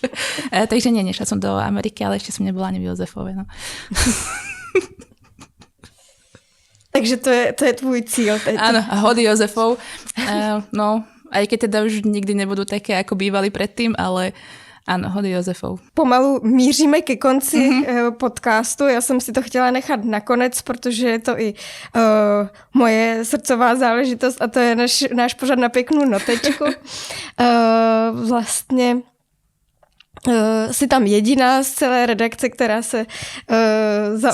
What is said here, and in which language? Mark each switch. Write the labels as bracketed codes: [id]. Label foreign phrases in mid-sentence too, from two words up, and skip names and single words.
[sk] Takže nešla som do Ameriky, ale ešte som nebola ani v Jozefove. No. [cs] Takže to je tvůj cíl. [sk] Áno, a hody Jozefov. No, aj keď teda už nikdy nebudú také, ako bývali predtým, ale áno, hody Jozefov. [cs] Pomalu míříme ke konci podcastu. Já jsem si to chtěla nechat nakonec, protože je to i moje srdcová záležitost a to je náš pořad na pěknou notečku. Vlastně jsi tam jediná z celé redakce, která se zaobírá...